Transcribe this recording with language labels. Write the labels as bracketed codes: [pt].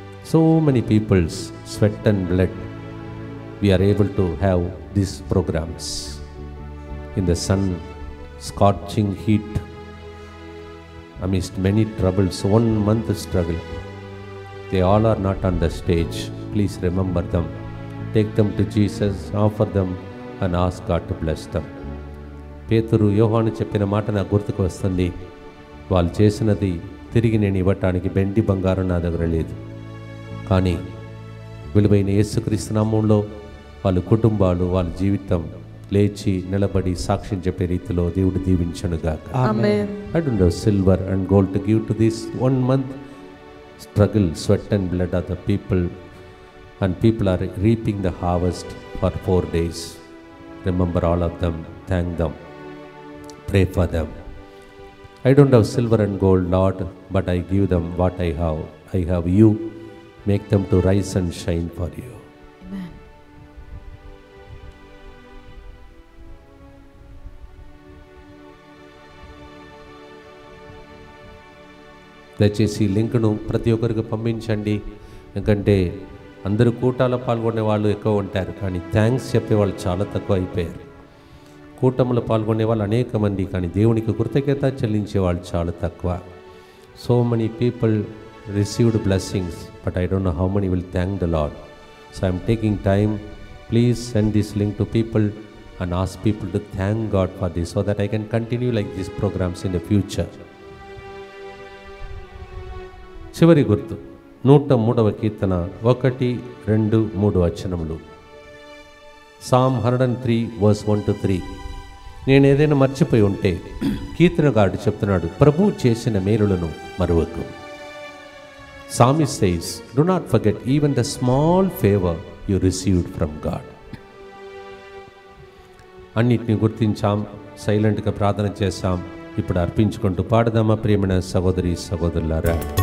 [en] So many peoples sweat and blood we are able to have these programs in the sun, scorching heat, amidst many troubles, 1 month struggle. They all are not on the stage. Please remember them. Take them to Jesus, offer them and ask God to bless them. [te] పేతురు యోహాను చెప్పిన మాట నాకు గుర్తుకు వస్తుంది. వాళ్ళు చేసినది తిరిగి నేను ఇవ్వటానికి వెండి బంగారం నా దగ్గర లేదు, కానీ విలువైన యేసుక్రీస్తు నామములో వాళ్ళ కుటుంబాలు, వాళ్ళ జీవితం లేచి నిలబడి సాక్ష్యం చెప్పే రీతిలో దేవుడు దీవించునుగాక. ఆమేన్. [en] I don't have silver and gold to give to this 1 month struggle, sweat and blood of the people, and people are reaping the harvest for 4 days. Remember all of them, thank them, pray for them. I don't have silver and gold, Lord, but I give them what I have. I have you. Make them to rise and shine for you. [te] దయచేసి ఈ లింక్ను ప్రతి ఒక్కరికి పంపించండి. ఎందుకంటే అందరూ కూటాలో పాల్గొనే వాళ్ళు ఎక్కువ ఉంటారు, కానీ థ్యాంక్స్ చెప్పే వాళ్ళు చాలా తక్కువ అయిపోయారు. కూటములో పాల్గొనే వాళ్ళు అనేక మంది, కానీ దేవునికి కృతజ్ఞత చెల్లించే వాళ్ళు చాలా తక్కువ. [en] So many people received blessings, but I don't know how many will thank the Lord. So I'm taking time. Please send this link to people and ask people to thank God for this, so that I can continue like these programs in the future. [te] చివరి గుర్తు 103వ కీర్తన 1, 2, 3 వచనములు. [en] Psalm 103 verse 1 to 3. [te] నేను ఏదైనా మర్చిపోయి ఉంటే కీర్తనగాడు చెప్తున్నాడు, ప్రభు చేసిన మేలులను మరువకు. [en] Psalmist says, do not forget even the small favor you received from God. [te] అన్నిటిని గుర్తించాం, సైలెంట్గా ప్రార్థన చేశాం. ఇప్పుడు అర్పించుకుంటూ పాడదామా ప్రియమైన సహోదరి సహోదరులారా.